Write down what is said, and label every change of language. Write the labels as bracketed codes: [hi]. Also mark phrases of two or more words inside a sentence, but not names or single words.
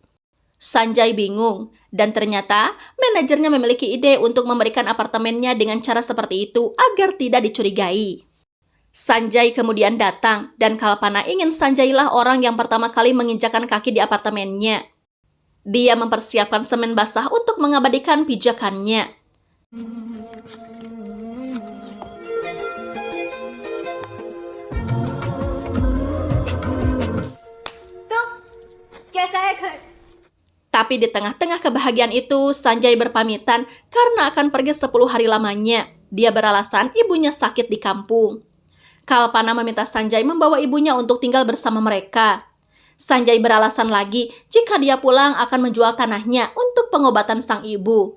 [id] Sanjay bingung, dan ternyata manajernya memiliki ide untuk memberikan apartemennya dengan cara seperti itu agar tidak dicurigai. Sanjay kemudian datang, dan Kalpana ingin Sanjay lah orang yang pertama kali menginjakan kaki di apartemennya. Dia mempersiapkan semen basah untuk mengabadikan pijakannya. [hi] तो कैसा है घर? [id] Tapi di tengah-tengah kebahagiaan itu, Sanjay berpamitan karena akan pergi 10 hari lamanya. Dia beralasan ibunya sakit di kampung. Kalpana meminta Sanjay membawa ibunya untuk tinggal bersama mereka. Sanjay beralasan lagi jika dia pulang akan menjual tanahnya untuk pengobatan sang ibu.